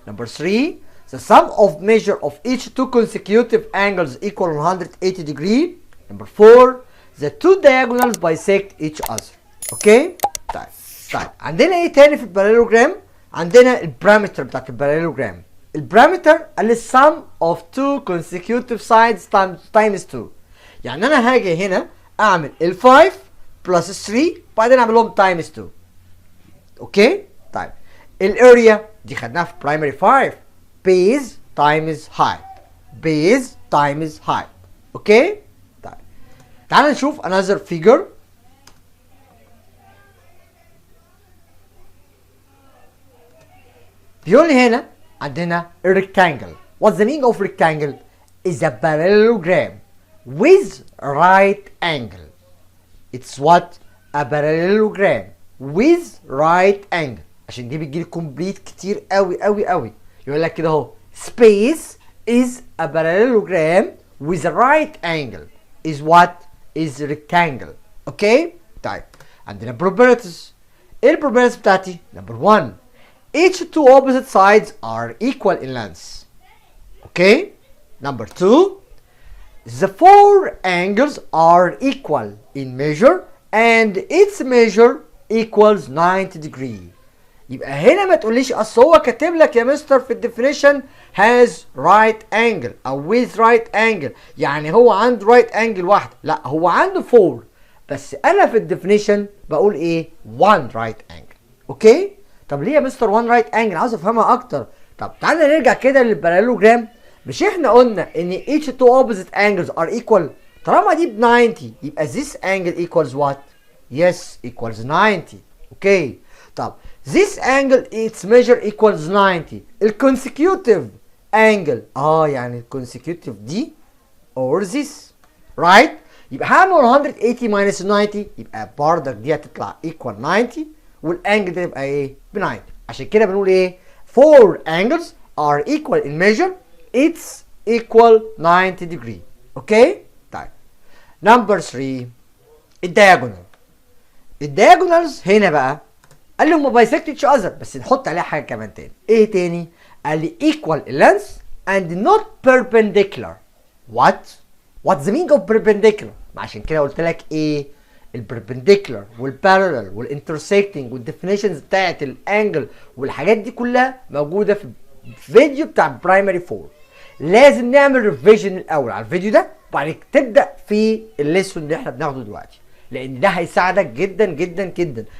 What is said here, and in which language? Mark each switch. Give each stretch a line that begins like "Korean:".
English: number 3 the sum of measure of each two consecutive angles equal 180 degree. number 4 the two diagonals bisect each other.
Arabic: اوكي؟ طيب عندنا ايه تاني في الباراليلوجرام؟ عندنا البارامتر بتاعت الباراليلوجرام. البارامتر قال
English: sum of two consecutive sides times 2.
Arabic: يعني انا هاجي هنا اعمل ال 5 بلس 3 بعدين اعمل لهم times 2. اوكي؟ طيب الاريا دي خدناها في برايمري 5
English: base times height. base times height.
Arabic: اوكي؟ طيب تعال نشوف
English: another figure.
Arabic: بيقول لي هنا عندنا rectangle.
English: What's the meaning of rectangle? Is a parallelogram with right angle. It's what? A parallelogram with right angle.
Arabic: عشان دي بتجيلي كومبليت كتير قوي قوي قوي. يقول لك كده اهو
English: space is a parallelogram with a right angle. Is what? Is rectangle.
Arabic: اوكي؟ طيب عندنا probabilities. ايه البروبابيلتيز بتاعتي؟
English: number 1 each two opposite sides are equal in length. Okay? number 2 the four angles are equal in measure and its measure equals 90 degree.
Arabic: يبقى هنا ما تقوليش اصل هو كاتب لك يا مستر في الديفينيشن
English: has right angle
Arabic: او
English: with right angle،
Arabic: يعني هو عنده right angle واحده. لا، هو عنده 4، بس انا في الديفينيشن بقول ايه؟ 1 right angle. اوكي؟ طب ليه يا مستر 1 right angle؟ عاوز افهمها اكتر. طب تعالى نرجع كده للباراليلوجرام. مش احنا قلنا ان
English: each two opposite angles are equal؟
Arabic: طالما دي ب 90 يبقى
English: this angle equals what؟ yes equals 90.
Arabic: اوكي.
English: طب this angle its measure equals 90.
Arabic: الconsecutive angle يعني الconsecutive دي
English: or this right؟
Arabic: يبقى هعمل
English: 180 minus 90
Arabic: يبقى بردك دي هتطلع equal 90 والانجل ده يبقى ايه؟ ب 90. عشان كده بنقول ايه؟
English: 4 angles are equal in measure it's equal 90 degree.
Arabic: اوكي؟ طيب نمبر 3 الدياجونال. الدياجونالز هنا بقى قال لي هما
English: bisect each other،
Arabic: بس نحط عليها حاجه كمان تاني. ايه تاني؟ قال لي
English: equal in length and not perpendicular. what's the meaning of perpendicular؟
Arabic: عشان كده قلت لك ايه؟ البربنديكولار والبارallel والانترسكتنج والديفينيشنز بتاعت الانجل والحاجات دي كلها موجوده في الفيديو بتاع برايمري 4. لازم نعمل ريفيجن الاول على الفيديو ده وبعد كده تبدا في الليسون اللي احنا بناخده دلوقتي، لان ده هيساعدك جدا جدا جدا.